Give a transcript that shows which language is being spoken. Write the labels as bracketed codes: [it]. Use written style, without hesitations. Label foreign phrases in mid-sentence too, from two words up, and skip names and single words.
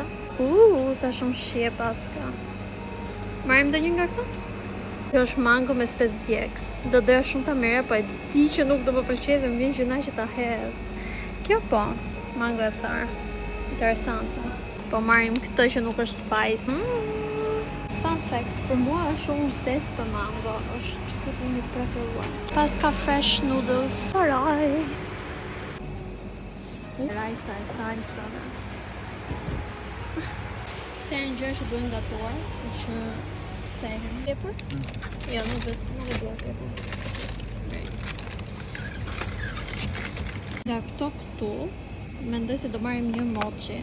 [sq] Sa shumë shije paska. Marrim ndonjë nga këto? Kjo është mango me spec djeks. Do doja shumë ta merja, po e di që nuk do më pëlqejë dhe më vjen gjëna që ta hedh. Kjo po, mango e tharë. Interesante. Po marrim këtë që nuk është spice. [en] Fun fact, [sq] për mua është shumë vdes për mango. Është frutimi i preferuar. [en] Paska fresh noodles. Rice. Rice, salsa. [sq] Këta janë gjë që duhen gatuar, kështu që thehen. Tepër? Jo, nuk e dua tepër. Nga këtu, mendoj se do marrim një mochi.